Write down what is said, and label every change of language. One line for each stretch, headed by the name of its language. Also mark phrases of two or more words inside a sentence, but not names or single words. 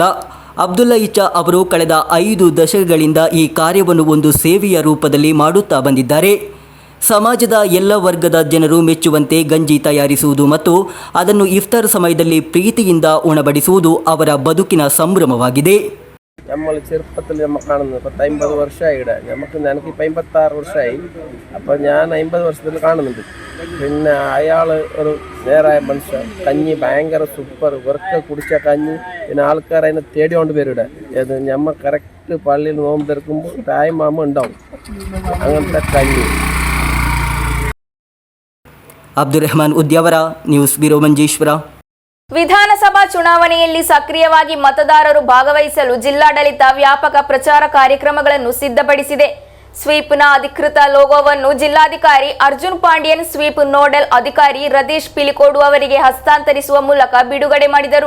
Kannada: ಅಬ್ದುಲ್ಲಾ ಇಚ್ಚಾ ಅವರು ಕಳೆದ 5 ದಶಕಗಳಿಂದ ಈ ಕಾರ್ಯವನ್ನು ಒಂದು ಸೇವೆಯ ರೂಪದಲ್ಲಿ ಮಾಡುತ್ತಾ ಬಂದಿದ್ದಾರೆ. ಸಮಾಜದ ಎಲ್ಲ ವರ್ಗದ ಜನರು ಮೆಚ್ಚುವಂತೆ ಗಂಜಿ ತಯಾರಿಸುವುದು ಮತ್ತು ಅದನ್ನು ಇಫ್ತಾರ್ സമയದಲ್ಲಿ ಪ್ರೀತಿಯಿಂದ ಉಣಬಡಿಸುವುದು ಅವರ ಬದುಕಿನ ಸಂಭ್ರಮವಾಗಿದೆ.
Malayalam: നമ്മൾ ചെറുപ്പത്തിൽ നമ്മൾ കാണുന്നത് 50 വർഷമായി ഇവിടെ എനിക്കിപ്പോൾ 56 വർഷമായി. അപ്പോൾ ഞാൻ 50 വർഷത്തിൽ കാണുന്നുണ്ട്. പിന്നെ അയാൾ ഒരു നേരായ മനുഷ്യൻ. കഞ്ഞി ഭയങ്കര സൂപ്പർ, വെറുതെ കുടിച്ച കഞ്ഞി. പിന്നെ ആൾക്കാർ അതിനെ തേടിക്കൊണ്ട് വരും ഇവിടെ. ഏത് നമ്മൾ കറക്റ്റ് പള്ളിയിൽ നോമ്പ് തീർക്കുമ്പോൾ ടൈം ആകുമ്പോൾ ഉണ്ടാവും അങ്ങനത്തെ കഞ്ഞി.
Kannada: ಅಬ್ದುರ್ರಹಮಾನ್ ಉದ್ಯಾವರ, ನ್ಯೂಸ್ ಬ್ಯೂರೋ ಮಂಜೇಶ್ವರ. ವಿಧಾನಸಭಾ ಚುನಾವಣೆಯಲ್ಲಿ ಸಕ್ರಿಯವಾಗಿ ಮತದಾರರು ಭಾಗವಹಿಸಲು ಜಿಲ್ಲಾಡಳಿತ ವ್ಯಾಪಕ ಪ್ರಚಾರ ಕಾರ್ಯಕ್ರಮಗಳನ್ನು ಸಿದ್ಧಪಡಿಸಿದೆ. ಸ್ವೀಪ್ನ ಅಧಿಕೃತ ಲೋಗೋವನ್ನು ಜಿಲ್ಲಾಧಿಕಾರಿ ಅರ್ಜುನ್ ಪಾಂಡ್ಯನ್ ಸ್ವೀಪ್ ನೋಡಲ್ ಅಧಿಕಾರಿ ರದೀಶ್ ಪಿಲಿಕೋಡು ಅವರಿಗೆ ಹಸ್ತಾಂತರಿಸುವ ಮೂಲಕ ಬಿಡುಗಡೆ ಮಾಡಿದರು.